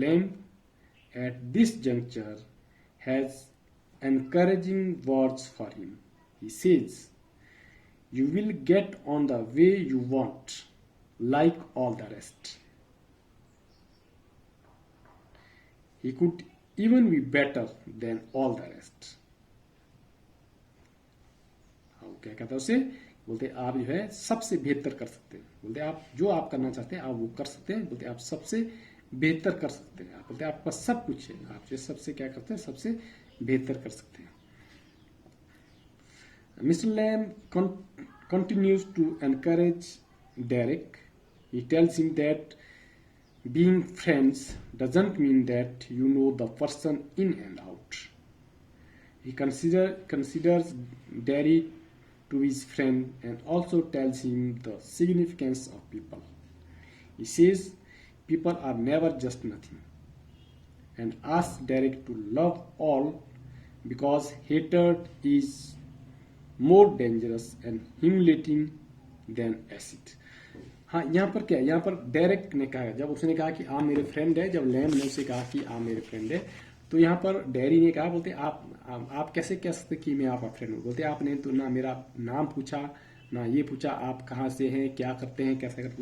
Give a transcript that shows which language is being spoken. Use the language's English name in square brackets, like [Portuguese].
[English] Lamb at this juncture has encouraging words for him. He says, "You will get on the way you want, like all the rest." He could even be better than all the rest. [Hindi] हाँ, क्या कहता है उसे, बोलते आप जो है सबसे बेहतर कर सकते हैं। बोलते आप जो आप करना चाहते हैं आप वो कर सकते हैं। बोलते आप सबसे बेहतर कर सकते हैं। बोलते आपका सब कुछ है, आप जो सबसे क्या करते हैं, सबसे बेहतर कर सकते हैं। [English] Mr. Lamb continues to encourage Derek. He tells him that being friends doesn't mean that you know the person in and out. He considers Derry to his friend and also tells him the significance of people. He says people are never just nothing and asks Derek to love all because hatred is more dangerous and humiliating than acid. [Hindi] हाँ, यहाँ पर क्या है, यहाँ पर Derek ने कहा, जब उसने कहा कि आप मेरे फ्रेंड है, जब लैम ने उसे कहा कि आप मेरे फ्रेंड है, तो यहाँ पर डेरी ने कहा, बोलते आप कैसे कह सकते कि मैं आपका फ्रेंड हूँ। बोलते आपने तो ना मेरा नाम पूछा ना ये पूछा आप कहाँ से हैं, क्या करते हैं, कैसे करते।